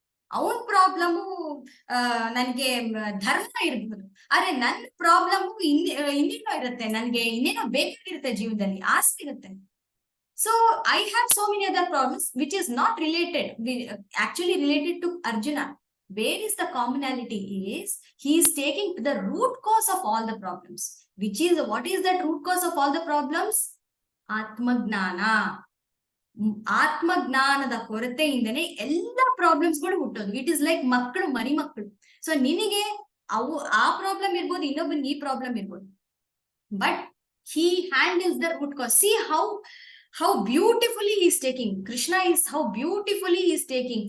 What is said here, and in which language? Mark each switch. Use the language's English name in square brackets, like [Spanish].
[Kannada] ಅವನ್ ಪ್ರಾಬ್ಲಮ್ ನನ್ಗೆ ಧರ್ಮ ಇರಬಹುದು, ಆದ್ರೆ ನನ್ನ ಪ್ರಾಬ್ಲಮ್ ಇನ್ನೇನೋ ಇರುತ್ತೆ, ನನ್ಗೆ ಇನ್ನೇನೋ ಬೇಕಾಗಿರುತ್ತೆ ಜೀವನದಲ್ಲಿ, ಆಸೆ ಇರುತ್ತೆ. [English] So I have so many other problems which is not actually related to Arjuna. Where is the commonality is he is taking the root cause of all the problems, which is, what is that root cause of all the problems? [Kannada] ಆತ್ಮಜ್ಞಾನ. ಆತ್ಮಜ್ಞಾನದ ಕೊರತೆಯಿಂದನೇ ಎಲ್ಲ problems ಗಳು ಹುಟ್ಟೋದು. It is like ಮರಿ ಮಕ್ಕಳು. So ನಿನಗೆ ಆ problem ಇರ್ಬೋದು, ಇನ್ನೊಬ್ಬನಿಗೆ ಈ ಪ್ರಾಬ್ಲಮ್ ಇರ್ಬೋದು, but [English] he handles the root cause. See how beautifully he is taking. Krishna is how beautifully he is taking.